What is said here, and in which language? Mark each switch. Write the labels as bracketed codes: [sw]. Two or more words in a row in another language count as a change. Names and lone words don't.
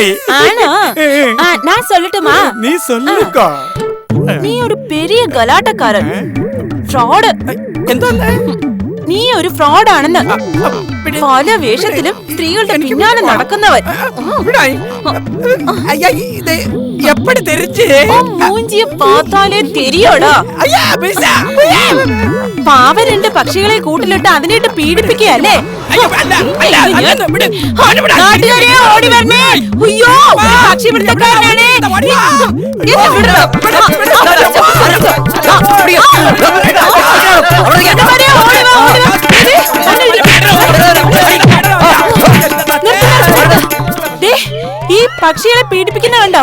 [ml] ആണോ? ഞാൻ சொல்லட்டுமா? [ta] നീ சொல்லுக்கா. [ml] നീ ഒരു [ta] பெரிய கலாட்டாக்காரன், [ml] ഫ്രോഡ്. എന്താ? നീ ഒരു ഫ്രോഡ് ആണെന്ന്. പല വേഷത്തിലും സ്ത്രീകളുടെ പിന്നാലെ നടക്കുന്നവൻ. [ta] எப்படி தெரிஞ்சு? മൂഞ്ചിയെ பார்த்தாலே தெரியோടാ. [ml] പാവ രണ്ട് പക്ഷികളെ കൂട്ടിലിട്ട് അതിനിട്ട് പീഡിപ്പിക്കുകയല്ലേ? നാട്ടുകാരെ ഓടി വരണേ. അയ്യോ, പക്ഷി പിടുത്തക്കാരനാണ്. ഈ പക്ഷികളെ പീഡിപ്പിക്കുന്ന കണ്ടോ?